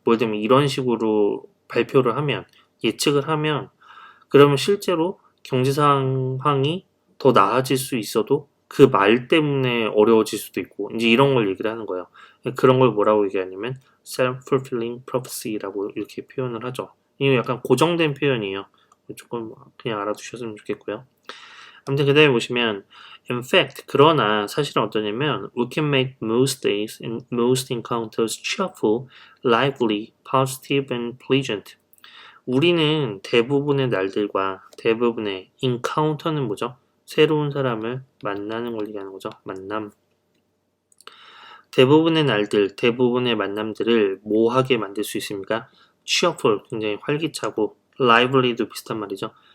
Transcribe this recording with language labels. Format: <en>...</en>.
<ko>뭐 예를 들면 이런 식으로 발표를 하면 예측을 하면 그러면 실제로 경제 상황이 더 나아질 수 있어도 그 말 때문에 어려워질 수도 있고 이제 이런 걸 얘기를 하는 거예요. 그런 걸 뭐라고 얘기하냐면 self-fulfilling prophecy라고 이렇게 표현을 하죠. 이거 약간 고정된 표현이에요. 조금 그냥 알아두셨으면 좋겠고요. 아무튼 그 다음에 보시면</ko> <en>in fact</en> <ko>그러나 사실은 어떠냐면</ko> <en>we can make most days and most encounters cheerful, lively, positive and pleasant.</en> <ko>우리는 대부분의 날들과 대부분의 encounter는 뭐죠? 새로운 사람을 만나는 걸 얘기하는 거죠. 만남. 대부분의 날들, 대부분의 만남들을 뭐하게 만들 수 있습니까? cheerful, 굉장히 활기차고 lively도 비슷한 말이죠.</ko>